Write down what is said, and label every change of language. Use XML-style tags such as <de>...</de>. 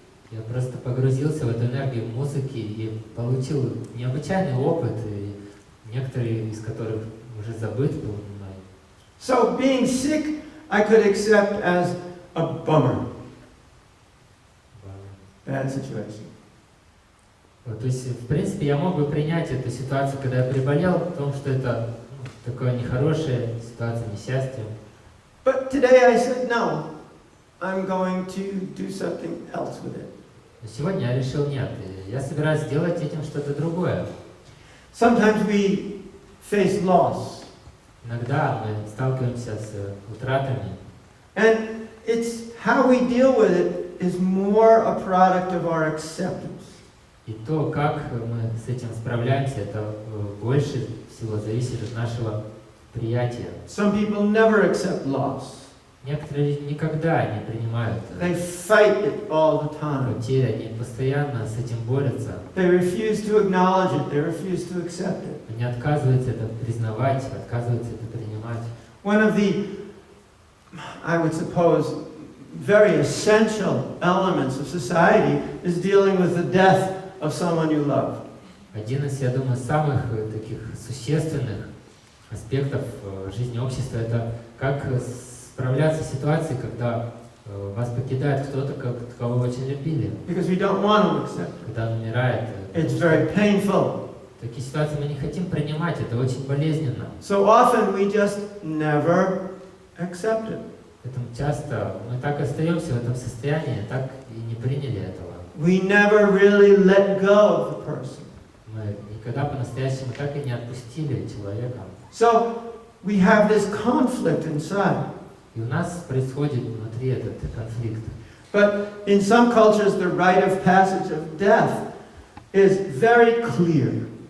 <ru>Я просто погрузился в эту энергию музыки и получил необычайный опыт, и некоторые из которых уже забыт был мной.</ru> <en>So being sick, I could accept as a bummer, bad situation.</en> <ru>Вот, то есть, в принципе, я мог бы принять эту ситуацию, когда я приболел, в том, что это такое нехорошая ситуация, несчастье.</ru> <en>But today I said, no, I'm going to do something else with it.</en> <ru>Но сегодня я решил, нет, я собираюсь сделать этим что-то другое.</ru> <en>Sometimes we face loss,</en> <ru>Иногда мы сталкиваемся с утратами,</ru> <en>and it's how we deal with it is more a product of our acceptance.</en> <ru>и то, как мы с этим справляемся, это больше всего зависит от нашего приятия.</ru> <en>Some people never accept loss.</en> <ru>Некоторые никогда не принимают</ru> <en>They fight it all the time.</en> <ru>потери, они постоянно с этим борются.</ru> <en>They refuse to acknowledge it. They refuse to accept it.</en> <ru>Они отказываются это признавать, отказываются это принимать.</ru> <en>One of the, I would suppose, very essential elements of society is dealing with the death of someone you love.</en> <ru>Один из, я думаю, самых таких существенных аспектов жизни общества — это как справляться с ситуацией, когда вас покидает кто-то, кого вы очень любили,</ru> <en>Because we don't want to accept it.</en> <ru>когда он умирает.</ru> <en>It's very painful.</en> <ru>Такие ситуации мы не хотим принимать, это очень болезненно.</ru> <en>So often we just never accept it.</en> <ru>Поэтому часто мы так остаемся в этом состоянии, так и не приняли этого.</ru> <en>We never really let go of the person.</en> <ru>Мы никогда по-настоящему так и не отпустили человека.</ru> <en>So we have this conflict inside.</en> <ru>И у нас происходит внутри этот конфликт.</ru> <en>But in some cultures, the rite of passage of death is very clear.</en>